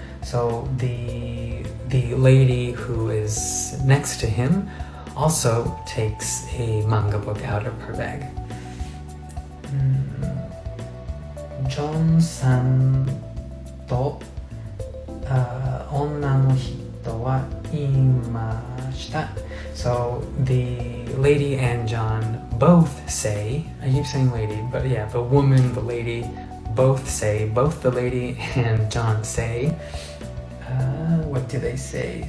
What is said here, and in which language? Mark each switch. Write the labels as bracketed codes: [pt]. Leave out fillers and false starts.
[en] So the lady who is next to him also takes a manga book out of her bag. [ja] ジョンさんと女の人はいました。 [en] So the lady and John both say, I keep saying lady, but yeah, the woman, the lady, both say, both the lady and John say, what do they say?